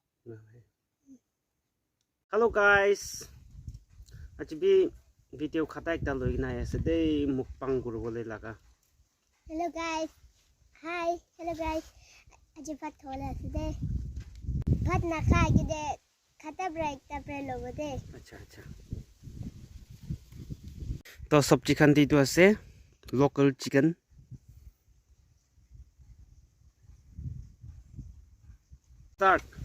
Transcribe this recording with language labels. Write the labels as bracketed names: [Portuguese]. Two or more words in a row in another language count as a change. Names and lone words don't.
[English] Hello guys. [Naga Pidgin] Aji video khata ekta loi na ase dei mukbang kuribole laga. [English] Hello guys. Hi. Hello guys. [Naga Pidgin] Aji bhat thola ase dei. Bhat na kha ge de khata break ta pre logo dei. Acha. To sabji khan di tu ase [English] local chicken. Start.